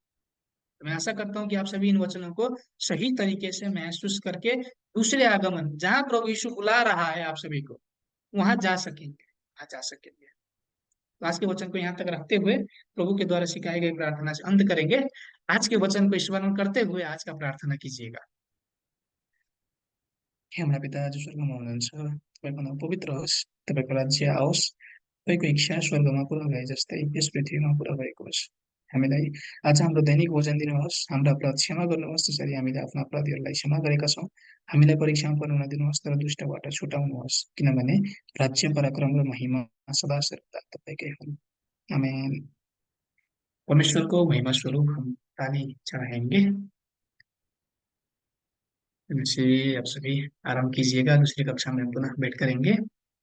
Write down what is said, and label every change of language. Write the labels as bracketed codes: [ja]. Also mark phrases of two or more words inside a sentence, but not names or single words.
[hi] तो मैं आशा करता हूँ कि आप सभी इन वचनों को सही तरीके से महसूस करके दूसरे आगमन, जहाँ प्रभु यीशु बुला रहा है आप सभी को, वहां जा सकेंगे, वहां जा सकेंगे। तो आज के वचन को यहाँ तक रखते हुए प्रभु के द्वारा सिखाई गई प्रार्थना से अंत करेंगे। आज के वचन को स्मरण करते हुए आज का प्रार्थना कीजिएगा। [ne] हे हमारा पिता जो स्वर्गमा हुनुहुन्छ, तपाईँको नाम पवित्र होस्, तपाईँको राज्य आओस्, तपाईँको इच्छा स्वर्गमा पुरा भए जस्तै यस पृथ्वीमा पुरा भएको होस्। हामीलाई आज हाम्रो दैनिक भोजन दिनुहोस्, हाम्रा अपराध क्षमा गर्नुहोस् जसरी हामीले आफ्ना अपराधीहरूलाई क्षमा गरेका छौँ। हामीलाई परीक्षामा पर्न नदिनुहोस् तर दुष्टबाट छुटाउनुहोस्, किनभने राज्य पराक्रम र महिमा सदा सर्वदा तपाईँकै हुन्। आमेन। [hi] परमेश्वर को महिमा स्वरूप हम ताली चढ़ाएंगे। इनसे आप सभी आराम कीजिएगा, दूसरी कक्षा में पुनः भेंट करेंगे।